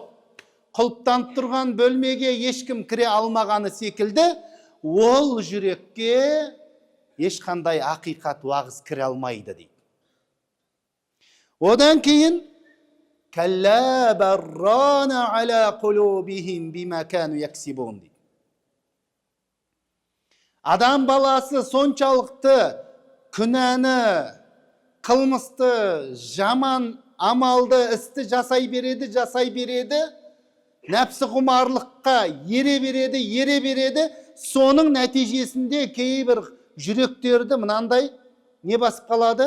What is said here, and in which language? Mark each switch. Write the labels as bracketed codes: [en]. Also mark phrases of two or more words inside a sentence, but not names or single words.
[kk] Құлыптанып тұрған бөлмеге ешкім кіре алмағаны секілді, ол жүрекке ешқандай ақиқат уағыз кіре алмайды дейді. Одан кейін [ar] كلا بل ران على قلوبهم بما كانوا يكسبون дейді. [kk] Адам баласы соншалықты күнәні, қылмысты, жаман амалды, істі жасай береді, нәпсі құмарлыққа ере береді, соның нәтижесінде кейбір жүректерді мынандай не басып қалады?